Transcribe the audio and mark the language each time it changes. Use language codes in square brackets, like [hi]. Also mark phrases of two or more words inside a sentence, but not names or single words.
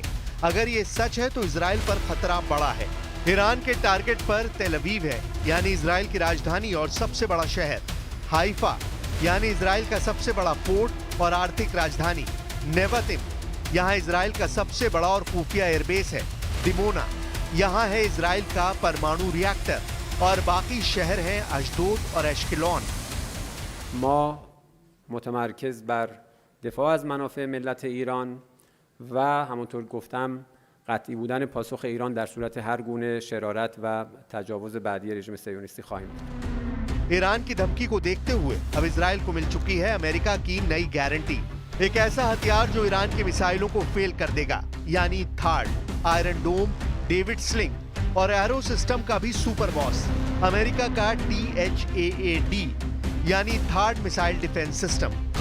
[hi] अगर ये सच है तो इजराइल पर खतरा बड़ा है। ईरान के टारगेट पर तेल अवीव है, यानी इजराइल की राजधानी और सबसे बड़ा शहर, हाइफा यानी इजराइल का सबसे बड़ा पोर्ट और आर्थिक राजधानी, नेवातिम यहाँ इजराइल का सबसे बड़ा और खुफिया एयरबेस है, डिमोना यहाँ है इजराइल का परमाणु रिएक्टर, और बाकी शहर हैं अशदोद और एश्केलॉन। [fa] ما متمرکز بر دفاع از منافع ملت ایران و همونطور گفتم قطعی بودن پاسخ ایران در صورت هر گونه شرارت و تجاوز بعدی رژیم صهیونیستی خواهیم داشت. [hi] ईरान की धमकी को देखते हुए अब इजराइल को मिल चुकी है अमेरिका की नई गारंटी, एक ऐसा हथियार जो ईरान की मिसाइलों को फेल कर देगा, यानी थार्ड, आयरन डोम, डेविड स्लिंग और एरो सिस्टम का भी [en] super boss, [hi] अमेरिका का THAAD यानी थर्ड [en] missile defense system.